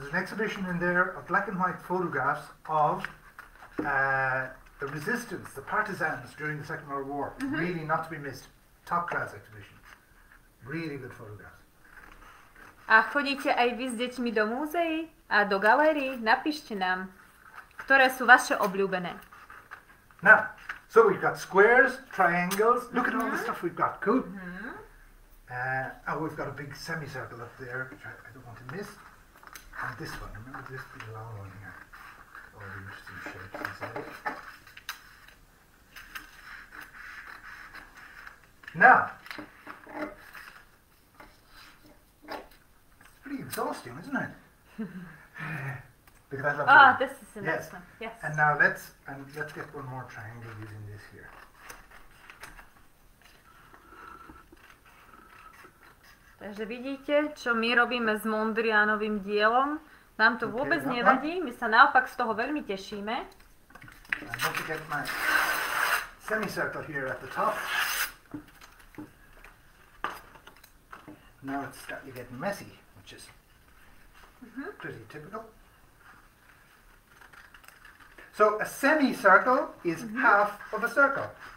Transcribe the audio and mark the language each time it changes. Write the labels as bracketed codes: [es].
[en] There's an exhibition in there of black and white photographs of the resistance, the partisans during the Second World War. Really not to be missed. Top class exhibition. Really good photographs. [sk] A chodíte aj vy s deťmi do múzeí a do galérií? Napíšte nám, ktoré sú vaše obľúbené. [en] Now, so we've got squares, triangles. Look at all the stuff we've got. Cool. We've got a big semicircle up there, which I don't want to miss. And this one, remember this big long one here. All the interesting shapes inside it. Now, it's pretty exhausting, isn't it? Because I love this is the next one. Yes. And now let's get one more triangle using this here. [sk] Takže vidíte, čo my robíme s Mondrianovým dielom. Nám to vôbec nevadí, my sa naopak z toho veľmi tešíme. [en] I'm going to get my semicircle here at the top. Now it's starting to get messy, which is pretty typical. So a semicircle is half of a circle.